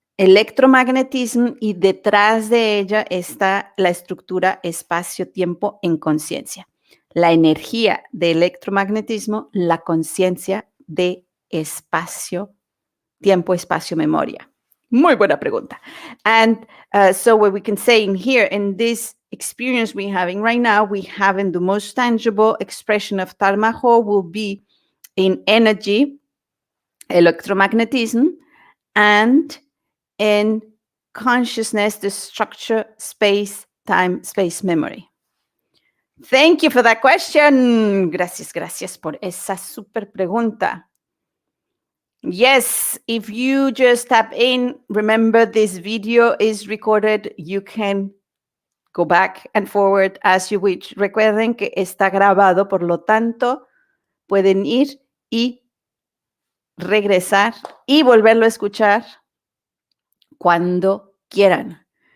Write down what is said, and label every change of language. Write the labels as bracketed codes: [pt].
[es] electromagnetismo y detrás de ella está la estructura espacio-tiempo en conciencia. La energía de electromagnetismo, la conciencia de espacio, tiempo, espacio, memoria. Muy buena pregunta. [en] And so what we can say in here, in this experience we're having right now, we have in the most tangible expression of Tarmaho will be in energy, electromagnetism, and in consciousness, the structure, space, time, space, memory. Thank you for that question. [es] Gracias por esa super pregunta. [en] Yes, if you just tap in, remember this video is recorded. You can go back and forward as you wish. [es] Recuerden que está grabado, por lo tanto, pueden ir y regresar y volverlo a escuchar cuando quieran.